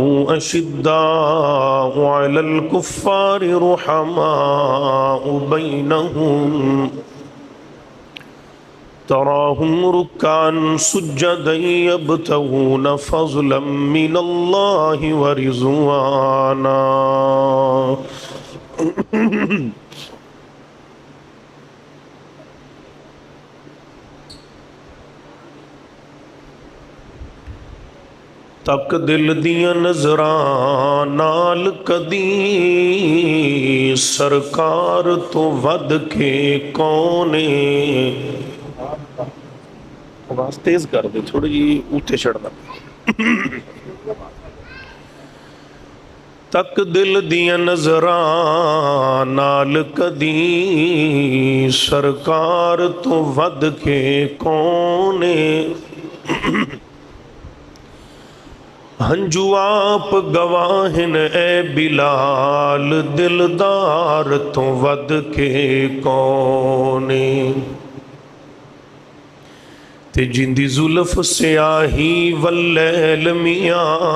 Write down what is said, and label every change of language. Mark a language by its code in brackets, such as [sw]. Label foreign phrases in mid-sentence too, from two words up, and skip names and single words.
[ar] أشداء على الكفار رحماء بينهم تراهم ركعا سجدا يبتغون فضلا من الله ورضوانا [pa] تک دل دیاں نظراں نال کدی سرکار تو ود کے کونے آواز تیز کر دے تھوڑی جی اٹھے چڑھنا تک دل دیاں نظراں نال کدی سرکار تو ود کے کونے ہنجو آپ گواہن اے بلال دلدار تو ود کے کونے تے جندی زلف سیاہی واللیل میاں